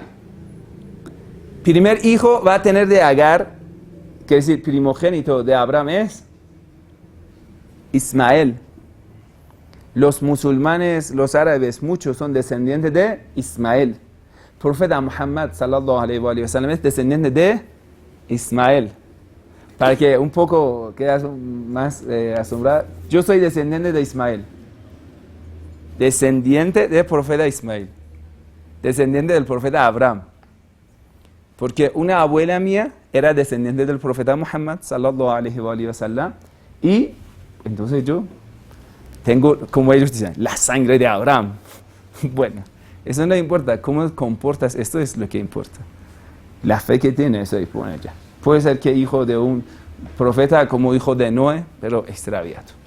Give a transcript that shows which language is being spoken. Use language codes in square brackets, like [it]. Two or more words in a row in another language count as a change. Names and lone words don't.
[es] Primer hijo va a tener de Agar, que es el primogénito de Abraham, es Ismael. Los musulmanes, los árabes, muchos son descendientes de Ismael. El profeta Muhammad [ar] صلى الله عليه وسلم [es] es descendiente de Ismael. Para que un poco quede más asombrado, yo soy descendiente de Ismael. Descendiente del profeta Ismael. Descendiente del profeta Abraham. Porque una abuela mía era descendiente del profeta Muhammad [ar] صلى الله عليه وسلم. [es] Y entonces yo tengo, como ellos dicen, la sangre de Abraham. Bueno, eso no importa. Cómo comportas, esto es lo que importa. La fe que tiene, eso pone ya. Puede ser que hijo de un profeta como hijo de Noé, pero extraviado.